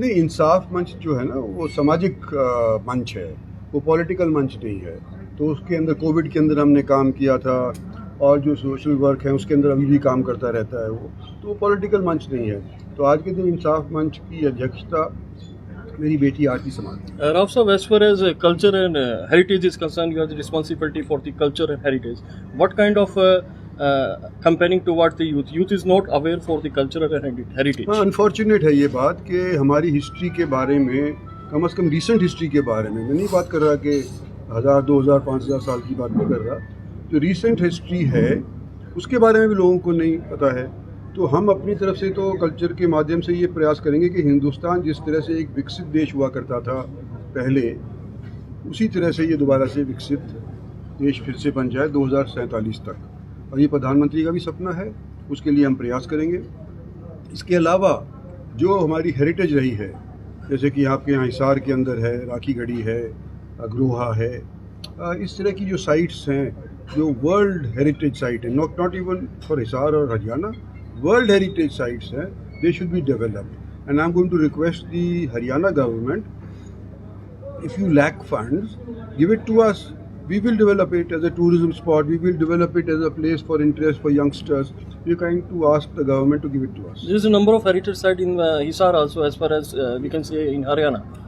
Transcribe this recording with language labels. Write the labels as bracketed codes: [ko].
[hi] नहीं, इंसाफ मंच जो है ना वो सामाजिक मंच है, वो पॉलिटिकल मंच नहीं है। तो उसके अंदर कोविड के अंदर हमने काम किया था, और जो सोशल वर्क है उसके अंदर अभी भी काम करता रहता है वो, तो वो पॉलिटिकल मंच नहीं है। तो आज के दिन इंसाफ मंच की अध्यक्षता मेरी बेटी आरती संभालती है। [en] Rao sir, as far as culture and heritage is concerned, you have the responsibility for the culture and heritage. What kind of campaigning towards the youth? Youth is not aware for the culture and heritage. [hi] हाँ, unfortunate है ये बात कि हमारी history के बारे में, कम से कम रिसेंट हिस्ट्री के बारे में, मैं नहीं बात कर रहा कि 1000, 2000, 5000 साल की बात नहीं कर रहा, जो रिसेंट हिस्ट्री है उसके बारे में भी लोगों को नहीं पता है। तो हम अपनी तरफ से तो कल्चर के माध्यम से ये प्रयास करेंगे कि हिंदुस्तान जिस तरह से एक विकसित देश हुआ करता था पहले, उसी तरह से ये दोबारा से विकसित देश फिर से बन जाए 2047 तक। और ये प्रधानमंत्री का भी सपना है, उसके लिए हम प्रयास करेंगे। इसके अलावा जो हमारी हेरिटेज रही है, जैसे कि आपके यहाँ हिसार के अंदर है, राखी गढ़ी है, अग्रोहा है, इस तरह की जो साइट्स हैं जो वर्ल्ड हेरिटेज साइट है, [en] not even for Hisar [hi] और हरियाणा, वर्ल्ड हेरिटेज साइट्स हैं, [en] They should be developed. And I am going to request the Haryana government, if you lack funds, give it to us. We will develop it as a tourism spot. We will develop it as a place for interest for youngsters. We are going to ask the government to give it to us. There is a number of heritage sites in Hisar also, as far as we can say in Haryana.